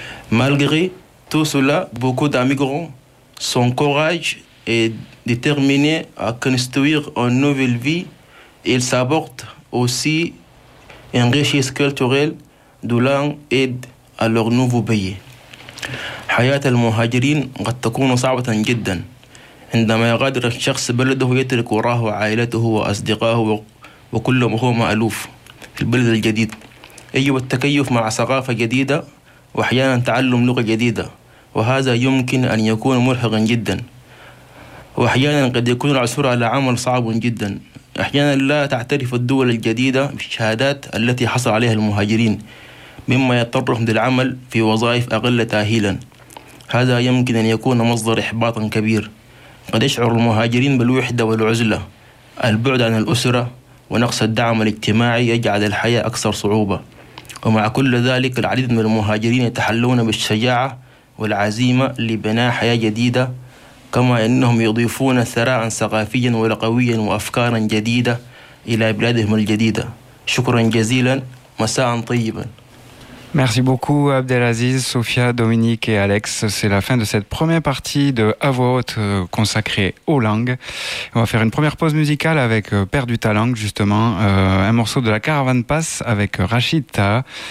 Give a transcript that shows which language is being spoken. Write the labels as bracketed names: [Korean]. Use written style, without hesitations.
[French] Malgré tout cela, beaucoup d'immigrants sont courageux et déterminés à construire une nouvelle vie. Ils s'abordent aussi une richesse culturelle de langue et à leur nouveau pays. [Arabic] حياه المهاجرين قد تكون صعبه جدا عندما يغادر الشخص بلده ويترك وراه عائلته واصدقائه وكل ما هو مألوف في البلد الجديد يجب التكيف مع ثقافه جديده واحيانا تعلم لغه جديده وهذا يمكن ان يكون مرهقا جدا واحيانا قد يكون العثور على عمل صعب جدا احيانا لا تعترف الدول الجديده بالشهادات التي حصل عليها المهاجرين مما يضطرهم للعمل في وظائف اقل تاهيلا هذا يمكن أن يكون مصدر إحباط كبير قد يشعر المهاجرين بالوحدة والعزلة البعد عن الأسرة ونقص الدعم الاجتماعي يجعل الحياة أكثر صعوبة ومع كل ذلك العديد من المهاجرين يتحلون بالشجاعة والعزيمة لبناء حياة جديدة كما أنهم يضيفون ثراء ثقافيا ولغويا وأفكارا جديدة إلى بلادهم الجديدة شكرا جزيلا مساء طيبا. [French] Merci beaucoup Abdelaziz, Sophia, Dominique et Alex. C'est la fin de cette première partie de À voix haute consacrée aux langues. On va faire une première pause musicale avec Perdu ta langue justement, un morceau de la Caravane Passe avec Rachid Taha.